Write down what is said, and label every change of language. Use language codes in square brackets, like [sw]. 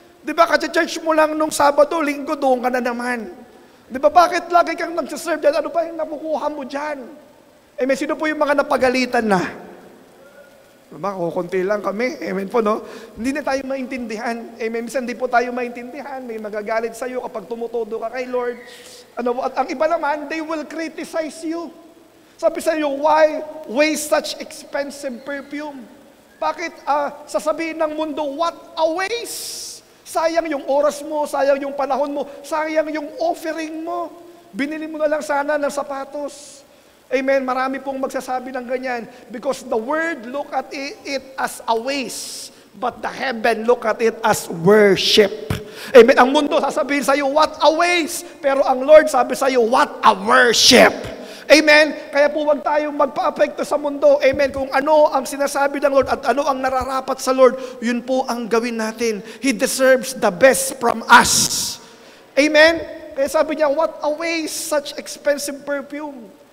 [tl] Di ba kasi church mo lang nung Sabado, Linggo, doon ka na naman. Di ba, bakit lagi kang nagsiserve dyan? Ano ba yung nakukuha mo dyan? Amen, sino po yung mga napagalitan na? Diba, kukunti lang kami. Amen po, no? Hindi na tayo maintindihan. Amen, minsan hindi po tayo maintindihan. May magagalit sa'yo kapag tumutodo ka kay Lord. Ano, at ang iba naman, [en] they will criticize you. [tl] Sabi sa'yo, [en] why waste such expensive perfume? [tl] Bakit sasabihin ng mundo, [en] what a waste? [tl] Sayang yung oras mo, sayang yung panahon mo, sayang yung offering mo. Binili mo na lang sana ng sapatos. Amen, marami pong magsasabi ng ganyan. [en] Because the world look at it as a waste, but the heaven look at it as worship. [tl] Amen, ang mundo sasabihin sa'yo, [en] what a waste. [tl] Pero ang Lord sabi sa'yo, [en] what a worship. [tl] Amen? Kaya po wag tayong magpa-apekto sa mundo. Amen? Kung ano ang sinasabi ng Lord at ano ang nararapat sa Lord, yun po ang gawin natin. [en] He deserves the best from us. Amen? [tl] Kaya sabi niya, [en] what a waste, such expensive perfume.